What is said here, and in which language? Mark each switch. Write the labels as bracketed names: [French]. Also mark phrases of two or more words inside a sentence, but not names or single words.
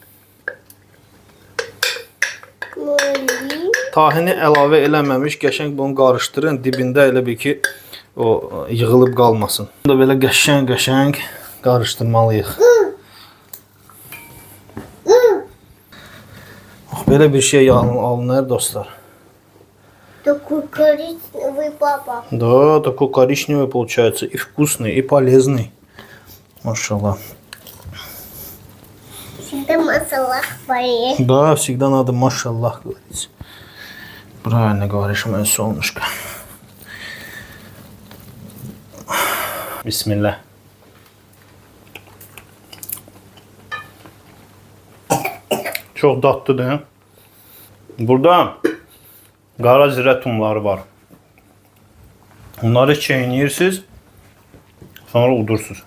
[Azerbaijani] Tahini əlavə eləməmiş qəşəng bunu qarışdırın. Dibində elə bir ki o yığılıb qalmasın. Bunu da belə qəşəng qarışdırmalıyıq. Belə bir şey alınır dostlar. [Russian] Такой коричневый папа. Да, такой коричневый получается. И вкусный, и полезный. Машаллах. Всегда масалах поесть. Да, всегда надо машаллах говорить. Правильно говоришь, мое солнышко. [Azerbaijani] Bismillah. Çok dadlıdır. Burada qara zirə tumları var. Onları çeynəyirsiniz, sonra udursunuz.